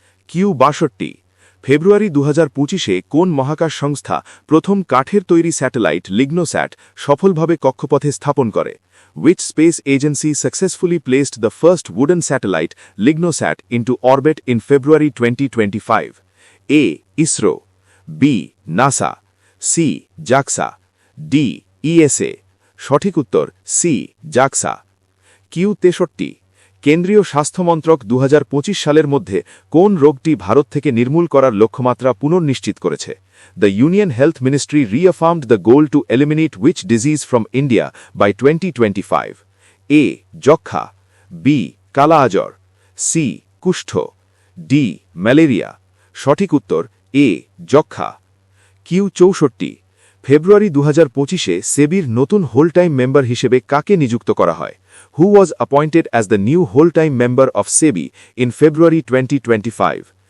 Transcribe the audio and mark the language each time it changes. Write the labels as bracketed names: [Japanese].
[Bangla] Q 62, ফেব্রুয়ারি 2025-এ কোন মহাকাশ সংস্থা প্রথম কাঠের তৈরি স্যাটেলাইট লিগনোস্যাট সফলভাবে কক্ষপথে স্থাপন করে? [English] Which space agency successfully placed the first wooden satellite Lignosat into orbit in February 2025? A. ISRO, B. NASA, C. [Bangla] JAXA, D. ESA। সঠিক উত্তর সি জাক্সা। কিউ 63, কেন্দ্রীয় স্বাস্থ্যমন্ত্রক 2025 সালের মধ্যে কোন রোগটি ভারত থেকে নির্মূল করার লক্ষ্যমাত্রা পুনর্নিশ্চিত করেছে? [English] The Union Health Ministry reaffirmed the goal to eliminate which disease from India by 2025? [Bangla] A. যক্ষা, B. কালা আজর, C. কুষ্ঠ, D. ম্যালেরিয়া। সঠিক উত্তর এ যক্ষা। কিউ 64, ফেব্রুয়ারি 2025-এ সেবির নতুন হোল টাইম মেম্বার হিসেবে কাকে নিযুক্ত করা হয়? [English] Who was appointed as the new whole-time member of SEBI in February 2025?